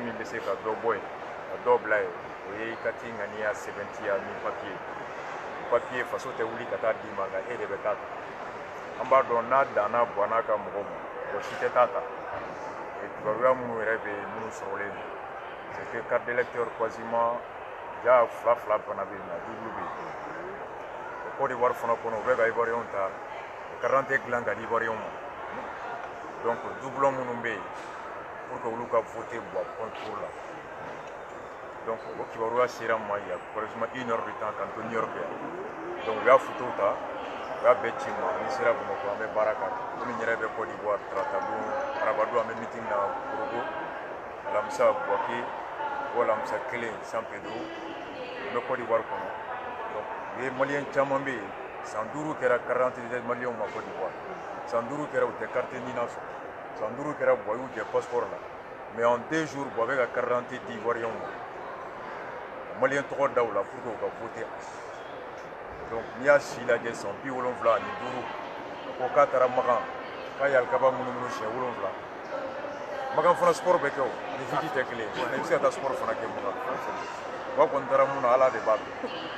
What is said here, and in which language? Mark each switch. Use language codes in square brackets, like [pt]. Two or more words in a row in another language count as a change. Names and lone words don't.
[bm] min bɛ se ka dɔ bɔ ye ka dɔ bila ye o ye i ka t'i ŋaniya sɛbɛntiya ni papiye faso tɛ wuli ka taa d'i ma nka e de bɛ taa ta an b'a dɔn n'a danna bɔnna ka mɔgɔ ma mɔgɔ si tɛ taa ta kibaruya minnu yɛrɛ bɛ yen minnu sɔrɔlen don [fr] c'est que carte d'électeur quasiment [bm] ja fila fana bɛ yen nka double bɛ yen o Côte d'Ivoire fana kɔnɔ u bɛ ka ivoiriyɛnw ta [fr] carte d'identité [bm] dilan ka di ivoiriyɛnw ma donc doublon minnu bɛ yen [fr] pour que [bm] olu ka voter bɔ concours la donc o kibaruya sera n ma [fr] il y a quasiment 1 heure de temps [bm] k'an to New York yan donc u y'a photo ta u y'a bɛɛ ci n ma ni sera Bamakɔ an bɛ baara k'a kan komi n yɛrɛ bɛ Côte d'Ivoire tarata don araba don an bɛ meeting na Korogo alamisa Bouaké o alamisa kelen San Pedro n bɛ Côte d'Ivoire kɔnɔ donc u ye maliyɛn caman bɛ yen san 5 kɛra [fr] carte d'identité [bm] maliyɛnw ma Côte d'Ivoire san 5 kɛra u tɛ carte nina sɔrɔ san 5 kɛra bɔ y'u jɛ passeport la [fr] mais en 2 jours [bm] bɔ a bɛ ka [fr] carte d'identité [bm] di ivoiriyɛnw ma maliyɛn tɔgɔ da u la [fr] pour que [bm] u ka voter donc n'i y'a si lajɛ san 75 ani 5 ko k'a taara Makan k'a ye alikaba munumunu siɲɛ 7 Makan fana sport bɛ kɛ o ni fiti tɛ kelen ye i bɛ se ka taa sport fana kɛ Makan wa kɔni taara mun na ala de b'a dɔn